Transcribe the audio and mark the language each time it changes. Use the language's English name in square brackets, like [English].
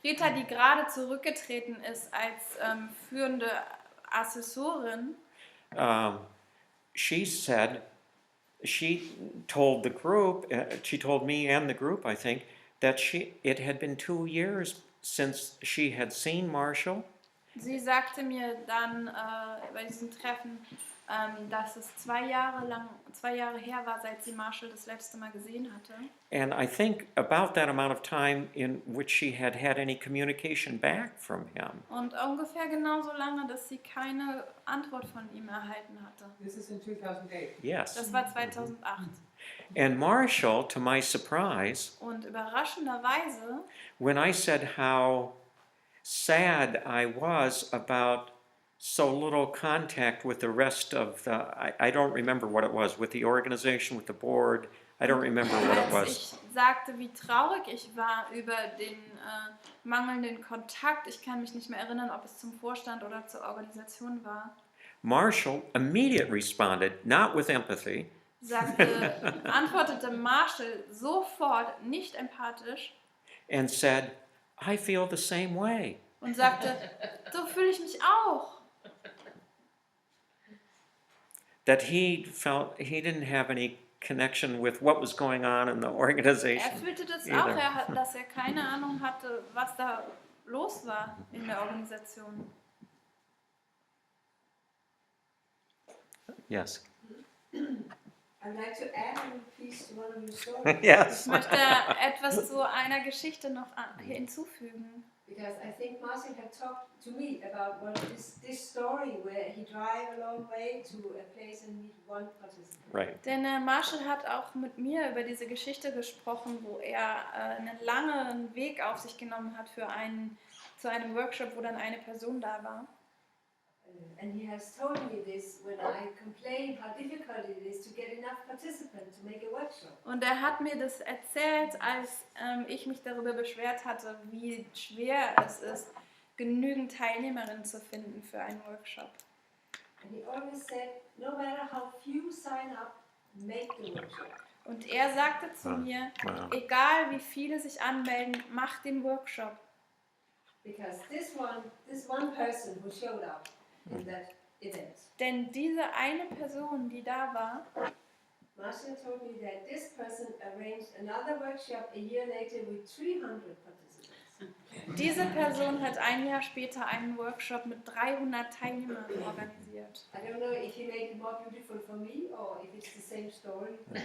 [German] Rita, die gerade zurückgetreten ist als führende Assessorin. [English] She said, she told the group, she told me and the group, I think, that it had been 2 years since she had seen Marshall, [German] Sie sagte mir dann bei diesem Treffen, dass es 2 Jahre her war, seit sie Marshall das letzte Mal gesehen hatte. [English] and I think about that amount of time in which she had had any communication back from him. [German] Und ungefähr genauso lange, dass sie keine Antwort von ihm erhalten hatte. [English] This is in 2008. Yes. [German] Das war 2008. [English] And Marshall, to my surprise, [German] Und überraschenderweise, [English] when I said how sad I was about so little contact with the rest of the, I don't remember what it was, with the organization, with the board, I don't remember what it [German] als [English] was. [German] ich sagte, wie traurig ich war über den mangelnden Kontakt, ich kann mich nicht mehr erinnern, ob es zum Vorstand oder zur Organisation war, [English] Marshall immediately responded, not with empathy, [German] antwortete Marshall sofort, nicht empathisch, [English] and said, I feel the same way. [German] und sagte, so fühle ich mich auch. [English] That he felt he didn't have any connection with what was going on in the organization. [German] Fühlte das [English] either. [German] auch, dass er keine Ahnung hatte, was da los war in der Organisation. [English] Yes. I'd like to add a piece to one of your stories. Yes. [German] Ich möchte etwas zu einer Geschichte noch hinzufügen. [English] Because I think Marsahll had talked to me about this story where he drive a long way to a place and meet one participant. Right. [German] Denn Marshall hat auch mit mir über diese Geschichte gesprochen, wo er einen langen Weg auf sich genommen hat zu einem Workshop, wo dann eine Person da war. [English] And he has told me this when I complain how difficult it is to get enough participants to make a workshop. [German] Und er hat mir das erzählt, als ich mich darüber beschwert hatte, wie schwer es ist, genügend Teilnehmerinnen zu finden für einen Workshop. [English] And he always said, no matter how few sign up, make the workshop. [German] Und er sagte zu mir, egal wie viele sich anmelden, mach den Workshop. [English] Because this one person who showed up in that event, [German] Denn diese eine Person, die da war, [English] Marsahll told me that this person arranged another workshop a year later with 300 participants. [German] diese Person hat ein Jahr später einen Workshop mit 300 Teilnehmern organisiert. [English] I don't know if he made it more beautiful for me or if it's the same story.